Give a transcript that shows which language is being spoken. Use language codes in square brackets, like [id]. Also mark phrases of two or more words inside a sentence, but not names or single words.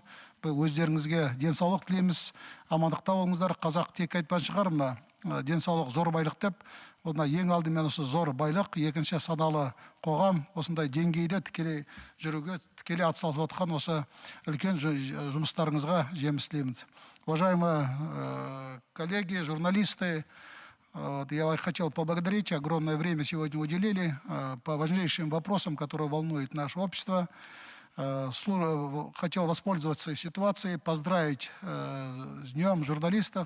[kk] Өздеріңізге денсаулық тілейміз, амандықта болыңыздар. Қазақ тек айтпан шығар, мына денсаулық зор байлық деп. Онда ең алдымен осы зор байлық, екінші саналы қоғам, осындай деңгейде тікелей жүруге, тікелей атсалысып отқан осы үлкен жұмыстарыңызға жеміс тілеймін. [ru] Уважаемые коллеги, журналисты, я хотел поблагодарить, огромное время сегодня уделили по важнейшим вопросам, которые волнуют наше общество. Хотел воспользоваться ситуацией, поздравить с Днем журналистов.